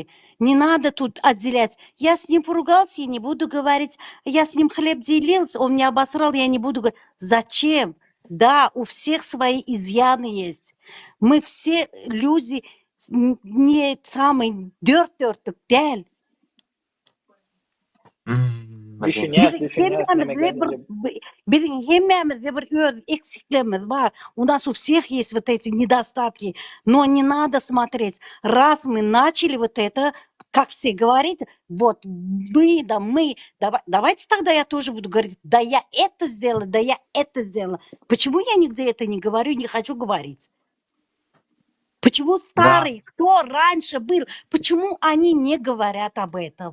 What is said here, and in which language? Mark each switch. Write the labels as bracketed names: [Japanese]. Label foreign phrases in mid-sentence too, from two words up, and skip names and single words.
[Russian] Не надо тут отделять. Я с ним поругался, я не буду говорить. Я с ним хлеб делился, он меня обосрал, я не буду говорить. Зачем? Да, у всех свои изъяны есть. Мы все люди не самый [Turkmen] dört-dörtlük däl. Bizim hemmemizde bir eksiklerimiz var. [Russian] У нас у всех есть вот эти недостатки. Но не надо смотреть. Раз мы начали вот это, как все говорят, вот мы, давайте тогда я тоже буду говорить, да я это сделала, да я это сделала. Почему я нигде это не говорю, не хочу говорить? Почему старые, кто раньше был, почему они не говорят об этом?